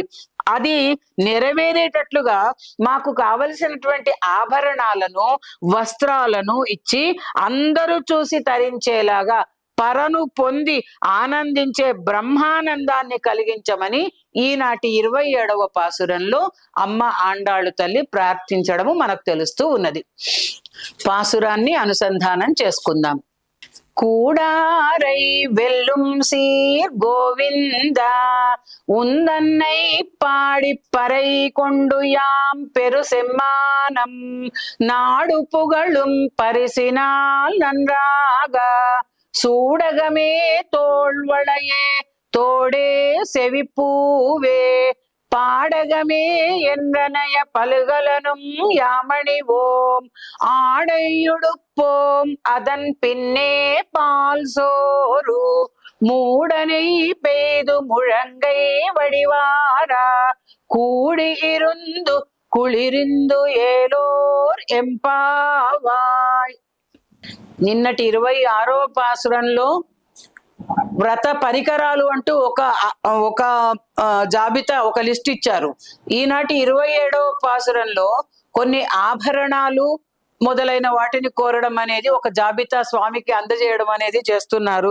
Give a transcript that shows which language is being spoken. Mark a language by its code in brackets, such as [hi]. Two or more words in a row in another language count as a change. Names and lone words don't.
[te] అది నెరవేరేటట్లుగా మాకు కావలసినటువంటి ఆభరణాలను, వస్త్రాలను ఇచ్చి అందరూ చూసి తరించేలాగా పరను పొంది ఆనందించే బ్రహ్మానందాన్ని కలిగించమని ఈనాటి 27వ పాసురంలో అమ్మ ఆండాళ్ళు తల్లి ప్రార్థించడము మనకు తెలుస్తూ ఉన్నది. పాసురాన్ని అనుసంధానం చేసుకుందాం. [ta] கூடாரை வெல்லும் சீர் கோவிந்தா உந்தன்னை பாடிப்பறை கொண்டு யாம் பெரு செம்மானம் நாடு புகழும் பரிசினால் நன்றாக சூடகமே தோள்வளையே தோடே செவிப்பூவே பாடகமே என்றனைய பலுகலனும் யாமணிவோம் ஆடையுடுப்போம் அதன் பின்னே பால் சோறு மூடனை பெய்து முழங்கை வடிவாரா கூடி இருந்து குளிரிந்து ஏலோர் எம்பாவாய். [te] నిన్నటి 26వ పాసురంలో వ్రత పరికరాలు అంటూ ఒక జాబితా, ఒక లిస్ట్ ఇచ్చారు. ఈనాటి 27వ పాసురంలో కొన్ని ఆభరణాలు మొదలైన వాటిని కోరడం అనేది, ఒక జాబితా స్వామికి అందజేయడం అనేది చేస్తున్నారు.